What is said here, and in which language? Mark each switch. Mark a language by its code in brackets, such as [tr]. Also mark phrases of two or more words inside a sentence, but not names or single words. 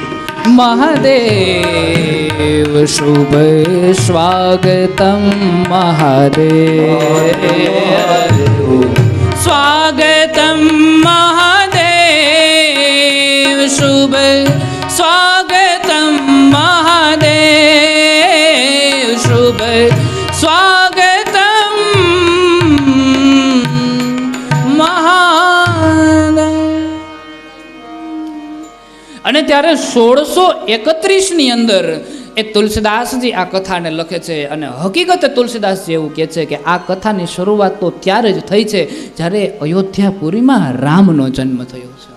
[sa] महादेव शुभ स्वागतम महादेव स्वागतम महादेव शुभ स्वागतम महादेव शुभ स्वागतम [gu] महादेव અને ત્યારે 1631ની અંદર એ તુલસીદાસજી આ કથાને લખે છે અને હકીકતે તુલસીદાસજી એવું કહે છે કે આ કથાની શરૂઆત તો ત્યારે જ થઈ છે જ્યારે અયોધ્યાપુરીમાં રામનો જન્મ થયો છે.